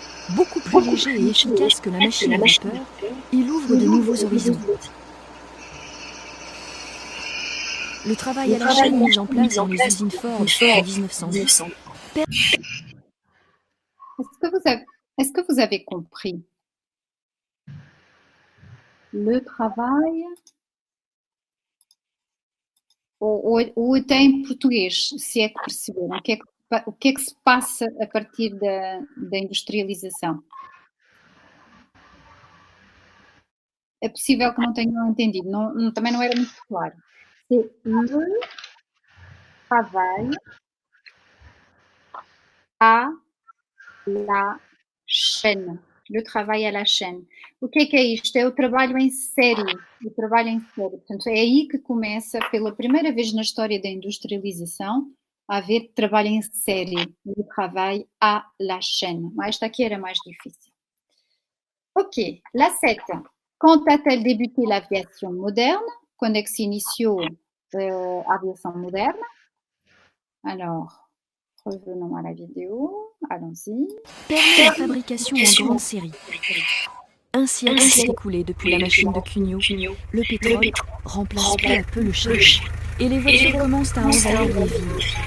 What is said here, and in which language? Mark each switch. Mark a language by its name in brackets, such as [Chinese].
[French] Beaucoup plus léger et efficace que la machine à vapeur, il ouvre de nouveaux horizons. Le travail à la chaîne mis en place dans les usines Ford en 1910 Est-ce que vous avez compris? Le travail [Portuguese] ou até em português, se é que perceberam, o que é que se passa a partir da industrialização? É possível que não tenham entendido, também não era muito claro. [French] C'est le travail à la chaîne. Le travail à la chaîne. [Portuguese] O que é isto? É o trabalho em série. O trabalho em série. Portanto, é aí que começa, pela primeira vez na história da industrialização, a haver trabalho em série. [French] Le travail à la chaîne. [Portuguese] Esta aqui era mais difícil. [French] Ok, la 7. Quand a-t-elle débuté l'aviation moderne? [Portuguese] Quando é que se iniciou a aviação moderna? [French] Alors, revenons à la vidéo. Allons-y. Permet la fabrication en grande série. Un siècle s'est écoulé depuis la machine de Cugnot. Le pétrole remplace peu à peu le charbon. Et les voitures commencent à envahir les villes.